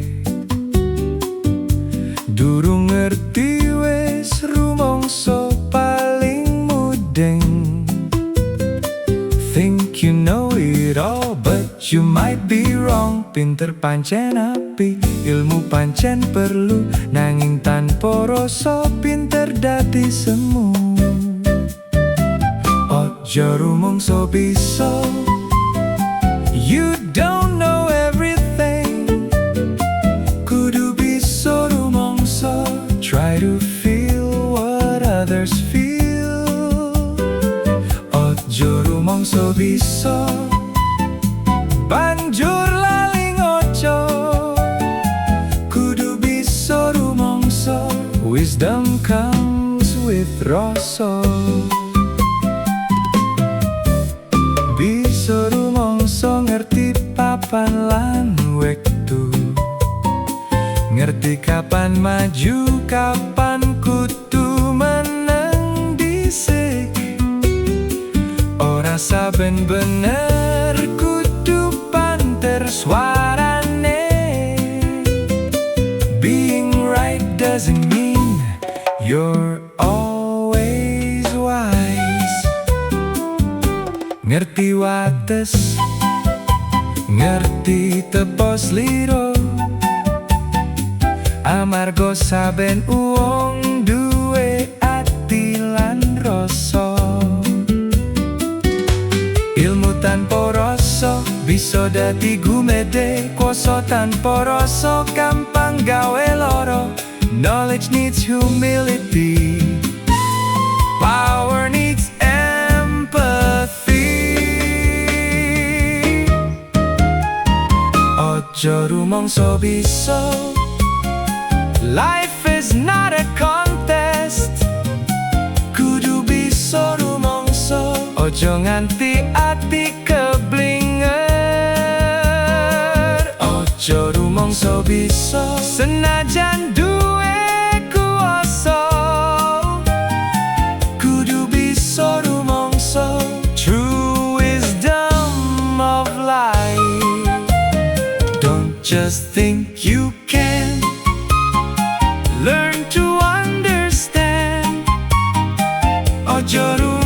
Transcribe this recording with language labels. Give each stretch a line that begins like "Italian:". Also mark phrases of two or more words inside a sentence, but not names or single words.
Javanese: Durung ngerti wis rumangsa paling mudeng.
English: Think you know it all, but you might be wrong.
Javanese: Pinter pancen api, ilmu pancen perlu, nanging tanpa rasa pinter dadi semu. Ojo rumangsa bisa,
English: you don't know everything.
Javanese: Kudu bisa rumangsa,
English: try to feel what others feel.
Javanese: Ojo rumangsa bisa, banjur lali ngoco. Kudu bisa rumangsa,
English: wisdom comes with rasa.
Javanese: Bisa rumangsa ngerti papan lan wektu, ngerti kapan maju, kapan kudu meneng dhisik. Ora saben bener kudu panter suarane.
English: Being right doesn't mean you're always wise.
Javanese: Ngerti wates, ngerti tepos liro, amarga saben uwong duwe ati lan rasa. Ilmu tanpa rasa bisa dadi gumedhe, kuasa tanpa rasa gampang gawe lara.
English: Knowledge needs humility, power needs empathy.
Javanese: Ojo rumangsa bisa,
English: life is not a contest.
Javanese: Kudu bisa rumangsa, ojo nganti ati keblinger. Ojo rumangsa bisa, senajan duwe kuasa. Kudu bisa rumangsa,
English: true wisdom of life. Don't just think you can, learn to understand.
Javanese: Ojo